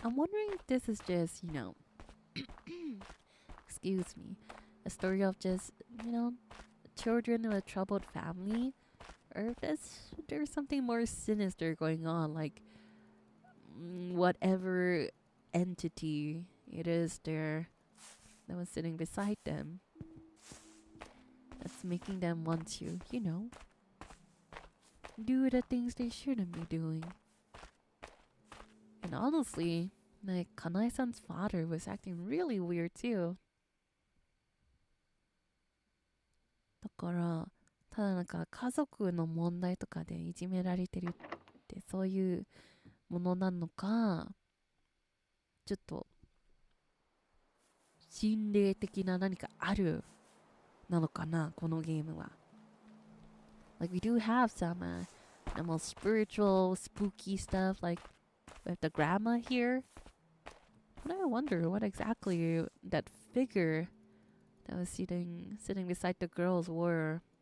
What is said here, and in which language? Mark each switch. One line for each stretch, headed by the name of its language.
English: I'm wondering if this is just, excuse me, a story of just, children of a troubled family, or if there's something more sinister going on, like whatever entity it is there that was sitting beside them that's making them want to, do the things they shouldn't be doing. And honestly, like Kanae-san's father was acting really weird too.
Japanese: だからただなんか家族の問題とかでいじめられてるってそういうものなのか、ちょっと心霊的な何かあるなのかな、このゲームは。
English: Like we do have some more spiritual, spooky stuff, like with the grandma here. But I wonder what exactly that figure that was sitting beside the girls were.